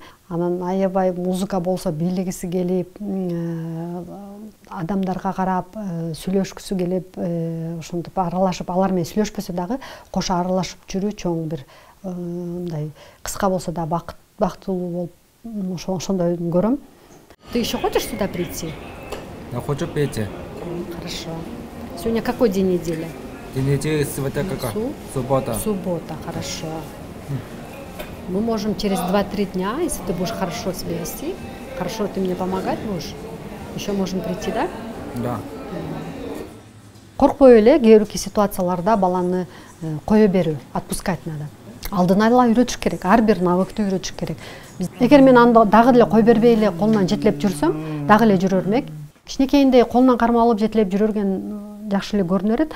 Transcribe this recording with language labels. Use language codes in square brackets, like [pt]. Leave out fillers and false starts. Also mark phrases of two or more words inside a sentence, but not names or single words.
[ky] Анан аябай музыка болсо бийлегиси келип, адамдарга карап, сүйлөшкүсү келип, ошентип аралашып, алар менен сүйлөшпөсө дагы кошо аралашып жүрүү чоң бир мындай кыска болсо да бактылуу болуп, ошондой көрөм. [ru] Ты еще хочешь сюда прийти? Я хочу прийти. Хорошо. Сегодня какой день недели? День недели сегодня какая? Суббота. Суббота, хорошо. Мы можем через 2-3 дня, если ты будешь хорошо себя вести, хорошо ты мне помогать будешь, еще можем прийти, да? Да. [ky] Коркпой эле кээ бир ситуацияларда баланы кое берүү, [ru] отпускать надо. [ky] Алдын ала үйрөтүш керек, ар бир навыкты үйрөтүш керек. Эгер мен анда дагы эле кой бербей эле колунан жетелеп жүрсөм, дагы эле жүрөр элек. Кичинекейинде колунан кармап алып жетелеп жүрөргөн жакшы эле көрүнө берет.